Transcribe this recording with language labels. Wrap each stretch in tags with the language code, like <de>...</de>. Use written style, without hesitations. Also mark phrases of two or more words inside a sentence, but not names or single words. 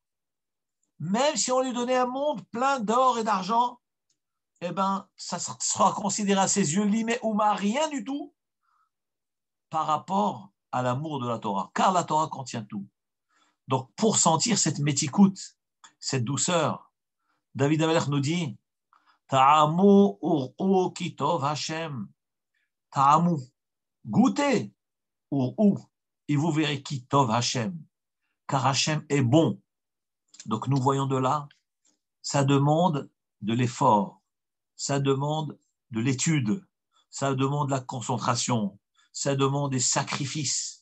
<fr>Même si on lui donnait un monde plein d'or et d'argent, eh ben, ça sera considéré à ses yeux limé ou rien du tout par rapport à l'amour de la Torah. Car la Torah contient tout. Donc, pour sentir cette métikoute, cette douceur, David Amelech nous dit</fr> <he>טעמו וראו כי טוב ה.</he> <fr>Ta'amu. Goûtez ur'u et vous verrez</fr> <he>כי טוב ה.</he> <fr>Car Hashem est bon. Donc, nous voyons de là, ça demande de l'effort, ça demande de l'étude, ça demande de la concentration, ça demande des sacrifices.</fr>